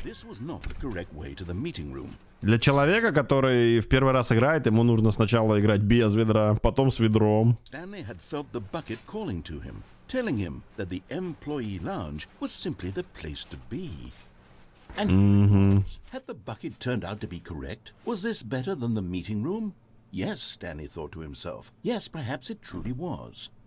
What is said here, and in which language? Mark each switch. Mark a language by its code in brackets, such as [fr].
[en] This was not the correct way to the meeting room. [ru] Для человека, который в первый раз играет, ему нужно сначала играть без ведра, потом с ведром. [en] Stanley had felt the bucket calling to him, telling him that the employee lounge was simply the place to be. And had the bucket turned out to be correct? Was this better than the meeting room? Yes, Stanley thought to himself. Yes, perhaps it truly was.